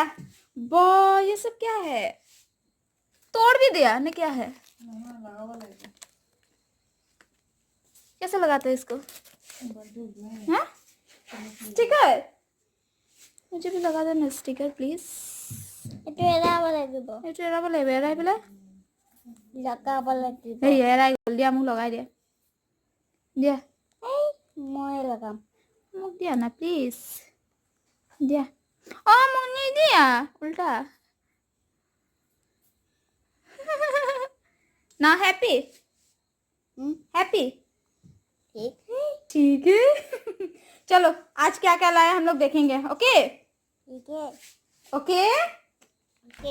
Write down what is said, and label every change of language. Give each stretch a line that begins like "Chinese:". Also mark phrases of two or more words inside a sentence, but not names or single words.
Hindi: बो ये सब क्या है? तोड़ भी दिया ने? क्या है? कैसे लगाते हैं इसको? हाँ स्टिकर? मुझे भी लगा देना
English: sticker please.
Assamese: এইটো এৰাব লাগিব। এইটো এৰাব লাগিব। এৰাই পেলাই লগাব লাগিব। এই এৰাই গ'ল। দিয়া মোক লগাই দিয়া। দিয়া মই লগাম। মোক দিয়া না প্লিজ। দিয়া। অ মোক নিদিয়া উল্টা। ना
English: happy happy
Hindi: ठीक ठीक है। चलो आज क्या क्या लाए हम लोग देखेंगे। ओके ठीक है ओके। ओके।